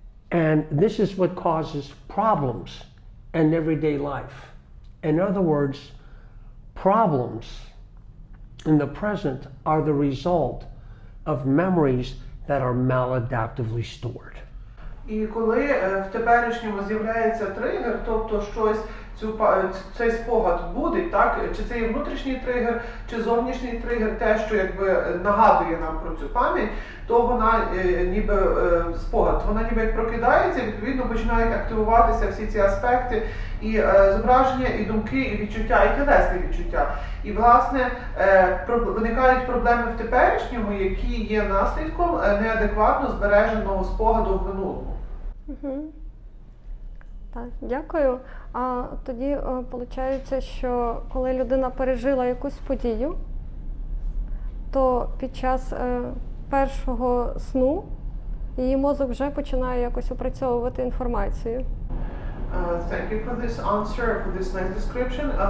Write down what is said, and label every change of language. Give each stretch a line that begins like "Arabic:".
English: And this is what causes problems in everyday life. In other words, problems in the present are the result of memories that are maladaptively stored.
Ukrainian: І коли в теперішньому з'являється тригер, тобто щось, цей спогад буде, так, чи це є внутрішній тригер, чи зовнішній тригер, те, що якби нагадує нам про цю пам'ять, то вона ніби спогад, вона ніби як прокидається, відповідно починають активуватися всі ці аспекти, і зображення, і думки, і відчуття, і тілесні відчуття. І, власне, виникають проблеми в теперішньому, які є наслідком неадекватно збереженого спогаду в минулому. Так, дякую. А тоді виходить, що коли людина пережила якусь подію, то під час першого сну її мозок вже починає якось опрацьовувати інформацію.
English: Thank you for this answer, for this nice description.